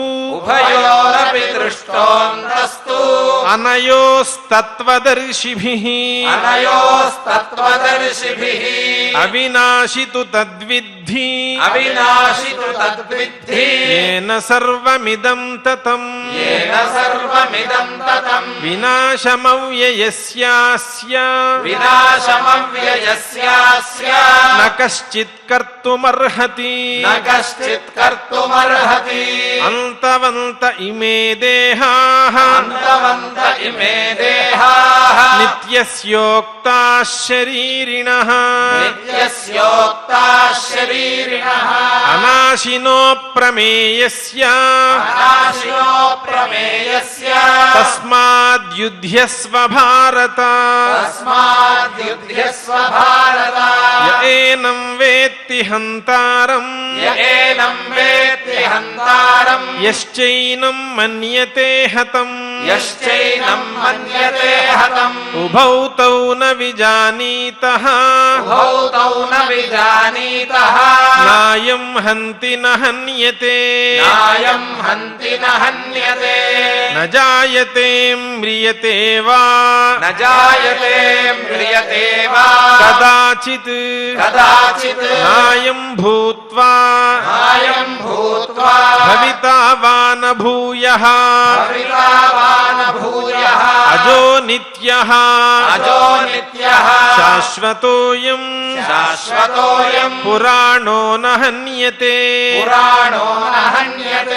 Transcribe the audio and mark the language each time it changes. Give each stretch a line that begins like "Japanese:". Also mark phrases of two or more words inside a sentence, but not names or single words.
Sanskrit: ఉభయోరపి దృష్టోంతస్తు అనయోస్తత్వదర్శిభిః అనయోస్తత్వదర్శిభిః అవినాశితు తద్విద్ధి అవినాశితు తద్విద్ధి ఏన సర్వమిదం తతం येन सर्वमिदं ततं వినాశమవ్యయస్యాస్య विनाशमव्ययस्यास्य న కశ్చిత్ కర్తుమర్హతి न कश्चित् कर्तुमर्हति అంతవంత ఇమే దేహాః अन्तवन्त इमे देहाः నిత్యస్యోక్తాః శరీరిణః नित्यस्योक्ताः शरीरिणः అనాశినో ప్రమేయస్య अनाशिनो प्रमेयस्य తస్మాద్ తస్మాద్యుధ్యస్వ భారత తస్మాద్యుధ్యస్వ భారత య ఏనం వేత్తి హంతారం య ఏనం వేత్తి హంతారం యశ్చైనం మన్యతే హతం యశ్చైనం మన్యతే హతం ఉభౌ తౌ న విజానీతః ఉభౌ తౌ న విజానీతః నాయం హంతి న హన్యతే నాయం హంతి న హన్యతే న జాయతే మ్రియతే వా న జాయతే మ్రియతే వా కదాచిత్ కదాచిత్ నాయం భూత్వా నాయం భూత్వా భవితా వా న భూయః భవితా వా న భూయః అజో నిత్యః అజో నిత్యః శాశ్వతోయం శాశ్వతోయం పురాణో న హన్యతే పురాణో న హన్యతే